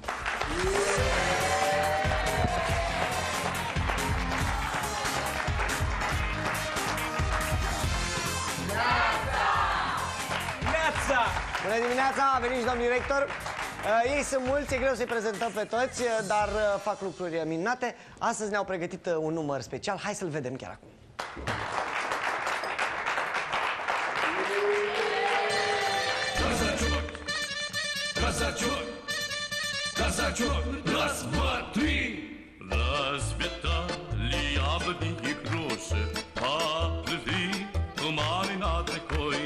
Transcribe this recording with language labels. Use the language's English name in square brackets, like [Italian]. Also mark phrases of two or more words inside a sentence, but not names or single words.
[Romanian] Bună dimineața, a venit și domnul director. Ei sunt mulți, e greu să-i prezentăm pe toți, dar fac lucruri minunate. Astăzi ne-au pregătit un număr special, hai să-l vedem chiar acum. [Russian] Казачок, казачок, раз, два, три. Расцветали яблони и груши, поплыли туманы над рекой.